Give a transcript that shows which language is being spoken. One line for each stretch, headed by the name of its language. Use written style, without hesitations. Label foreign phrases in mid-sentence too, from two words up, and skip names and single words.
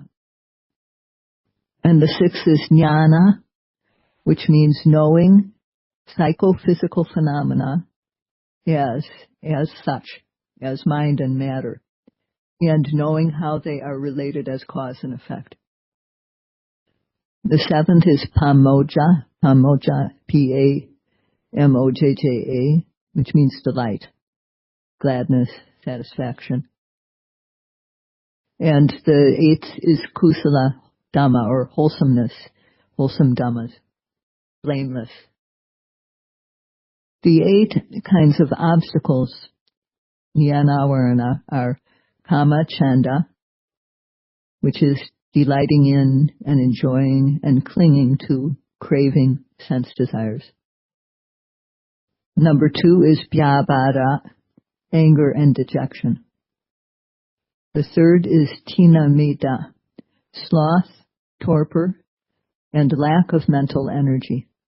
English: And the sixth is niyyāna, which means knowing psychophysical phenomena as such, as mind and matter, and knowing how they are related as cause and effect. The seventh is pamojja, P-A-M-O-J-J-A, which means delight, gladness, satisfaction. And the eighth is
Pali: kusala dhamma,
English: or wholesomeness, wholesome dhammas, blameless. The 8 kinds of obstacles,
Pali: niyyāna, āvaraṇa, are kama, chanda,
English: which is delighting in and enjoying and clinging to, craving, sense desires. Number 2 is vyāvāra, anger and dejection. The third is tīna-middha, sloth, torpor, and lack of mental energy.